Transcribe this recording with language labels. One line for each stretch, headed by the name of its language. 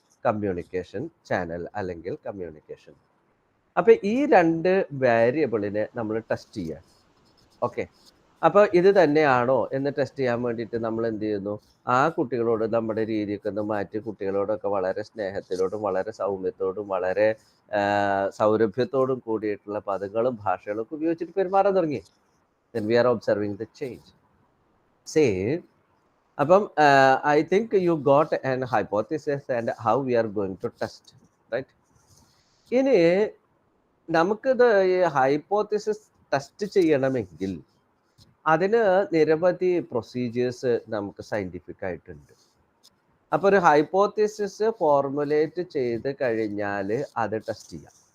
Malayalam: Communication channel അല്ലെങ്കിൽ communication. അപ്പൊ ഈ രണ്ട് വേരിയബിളിനെ നമ്മൾ ടെസ്റ്റ് ചെയ്യാം. ഓക്കെ, അപ്പോൾ ഇത് തന്നെയാണോ എന്ന് ടെസ്റ്റ് ചെയ്യാൻ വേണ്ടിയിട്ട് നമ്മൾ എന്ത് ചെയ്യുന്നു, ആ കുട്ടികളോട് നമ്മുടെ രീതിയൊക്കെ ഒന്ന് മാറ്റി കുട്ടികളോടൊക്കെ വളരെ സ്നേഹത്തിലോടും വളരെ സൗമ്യത്തോടും വളരെ സൗരഭ്യത്തോടും കൂടിയിട്ടുള്ള പദങ്ങളും ഭാഷകളും ഒക്കെ ഉപയോഗിച്ചിട്ട് പെരുമാറാൻ തുടങ്ങി.
English: Then we are observing the change. Say, അപ്പം I think you got an hypothesis and how we are going to test, right?
Malayalam: ഇനി നമുക്കിത് ഈ ഹൈപ്പോത്തിസിസ് ടെസ്റ്റ് ചെയ്യണമെങ്കിൽ അതിന് നിരവധി പ്രൊസീജിയേഴ്സ് നമുക്ക് സയന്റിഫിക് ആയിട്ടുണ്ട്. അപ്പോൾ ഒരു ഹൈപ്പോത്തിസിസ് ഫോർമുലേറ്റ് ചെയ്ത് കഴിഞ്ഞാൽ അത് ടെസ്റ്റ് ചെയ്യാം.